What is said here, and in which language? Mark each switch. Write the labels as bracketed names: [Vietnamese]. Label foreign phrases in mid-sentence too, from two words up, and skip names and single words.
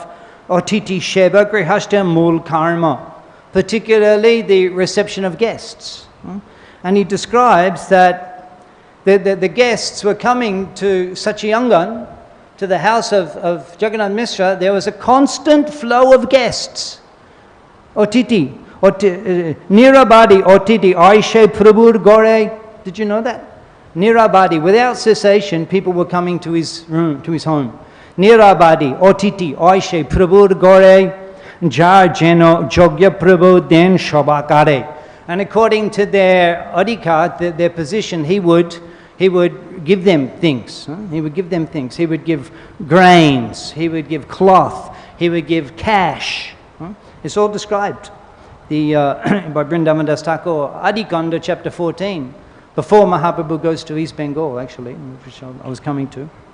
[Bangla] অতিথি সেবা গৃহস্থ মূল কর্ম. [English] Particularly the reception of guests. And he describes that the guests were coming to Satchiyangan, to the house of Jagannath Mishra. There was a constant flow of guests. [Bangla] Otiti. নিরবধি অতিথি আইসে প্রভুর ঘরে. [English] Did you know that? Nirabadi, without cessation, people were coming to his room, to his home. [Bangla] নিরবধি অতিথি আইসে প্রভুর ঘরে যার যেন যোগ্য প্রভু দেন সবাকারে. [English] And according to their adhikar, their position, he would give them things. He would give them things. He would give grains. He would give cloth. He would give cash. It's all described. By Vrindavan Das Thakur, Adikanda chapter 14, before Mahaprabhu goes to East Bengal, actually, which I was coming to.